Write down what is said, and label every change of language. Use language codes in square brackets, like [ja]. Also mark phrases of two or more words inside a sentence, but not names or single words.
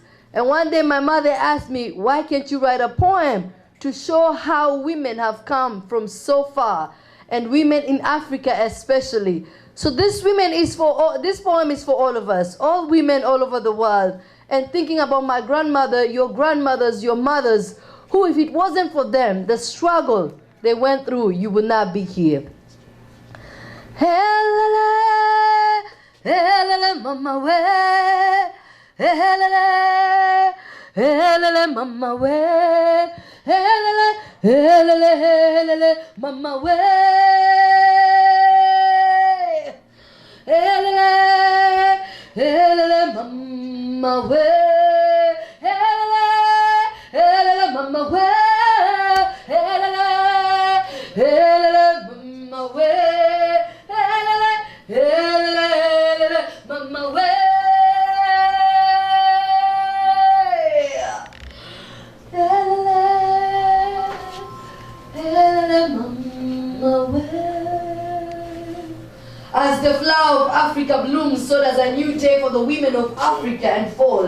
[en] And one day my mother asked me, why can't you write a poem to show how women have come from so far, and women in Africa especially. So this poem is for all of us, all women all over the world. And thinking about my grandmother, your grandmothers, your mothers, who if it wasn't for them, the struggle they went through, you would not be here. [zu] Helele, helele, mama we, helele, helele, mama we, helele, helele, helele, mama we, helele, helele, mama we, helele, helele, mama we, helele, helele, mama we, helele, helele, mama we. [en] As the flower of Africa blooms, so does a new day for the women of Africa unfold.